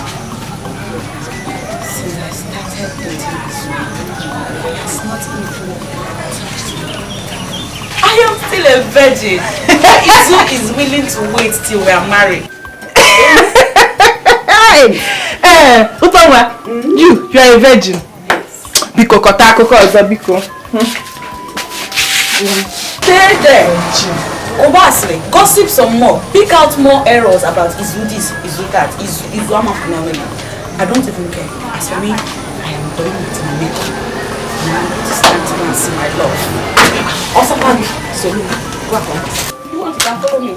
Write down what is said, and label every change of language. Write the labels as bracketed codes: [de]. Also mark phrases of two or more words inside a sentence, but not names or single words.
[en] Since I started dating this one, it's not even touched me. I am still a virgin. Izu is willing to wait till we are married. Utonwa, you are a virgin. Yes. [ig] Biko kota akoko ozo biko. [en] Stay there. Obviously, gossip some more. Pick out more errors about Izu this, Izu that, Izu Amakunawele. I don't even care. As for me, I am done with my makeup. Now it's time to go and see my love. Also, so look, go on. You want to follow me?